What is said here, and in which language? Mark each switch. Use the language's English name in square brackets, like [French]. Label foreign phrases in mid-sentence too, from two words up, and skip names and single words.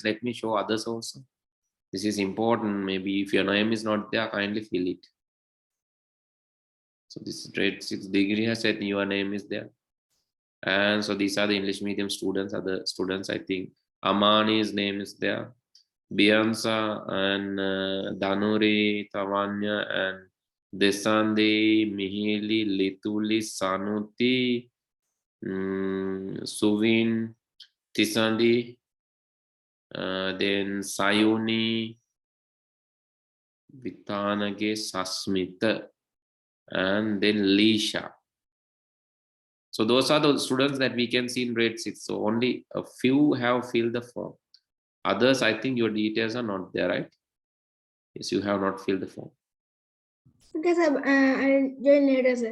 [English] Let me show others also. This is important. Maybe if your name is not there, kindly fill it. So this is grade 6 degree has said your name is there. And so these are the English medium students, other students, I think. Amani's name is there. Biansa and Danuri, Tavanya and Desandi, Mihili, Lituli, Sanuti, Suvin, Tisandi, then Sayuni, Vitanage, Sasmita, and then Lisha. So those are the students that we can see in grade 6. So only a few have filled the form. Others, I think your details are not there, right? Yes, you have not filled the form. Okay, sir. I'll join later, sir.